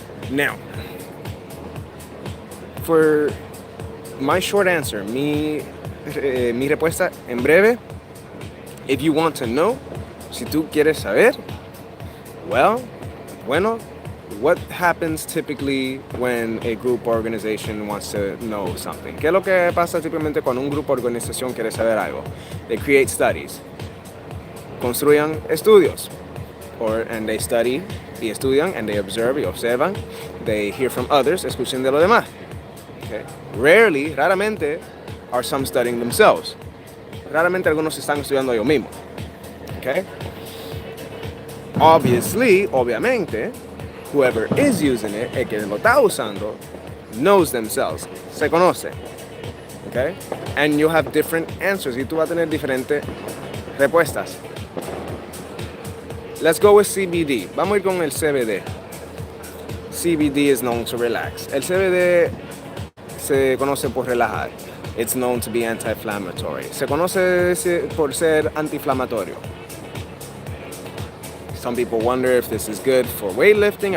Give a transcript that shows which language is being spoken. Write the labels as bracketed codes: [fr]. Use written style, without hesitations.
[en] Now, for my short answer, [es] mi respuesta en breve, [en] if you want to know, [es] si tú quieres saber, bueno, [en] what happens typically when a group or organization wants to know something? [es] ¿Qué es lo que pasa típicamente cuando un grupo o organización quiere saber algo? [en] They create studies. [es] Construyan estudios. [en] And they study [es] y estudian, [en] and they observe [es] y observan. [en] They hear from others, [es] escuchen de lo demás. [en] Okay? Raramente, are some studying themselves. [es] Raramente algunos están estudiando ellos mismos. Okay? Obviamente, [en] whoever is using it, [es] el que lo está usando, [en] knows themselves, [es] se conoce. Okay? [en] And you have different answers, [es] y tú vas a tener diferentes respuestas. [en] Let's go with CBD. [es] Vamos a ir con el CBD. [en] CBD is known to relax. [es] El CBD se conoce por relajar. [en] It's known to be anti-inflammatory. [es] Se conoce por ser anti-inflamatorio. [en] Some people wonder if this is good for weightlifting.